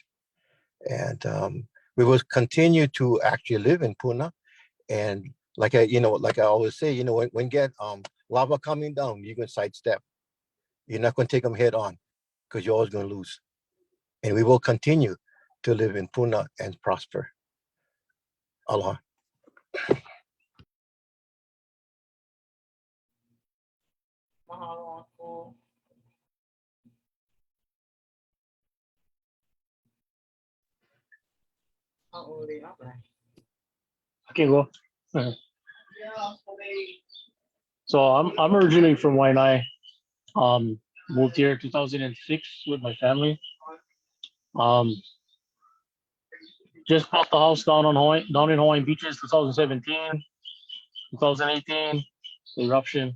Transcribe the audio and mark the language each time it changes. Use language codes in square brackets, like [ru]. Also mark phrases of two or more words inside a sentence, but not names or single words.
[en] And we will continue to actually live in Puna. And like I always say, when get lava coming down, you can sidestep. You're not going to take them head on, because you're always going to lose. And we will continue to live in Puna and prosper. Aloha. Mahalo ako. Ang uli ako. Okay, go. So I'm originally from Waianae. Moved here 2006 with my family. Just bought the house down in Hawaiian Beaches 2017, 2018, eruption.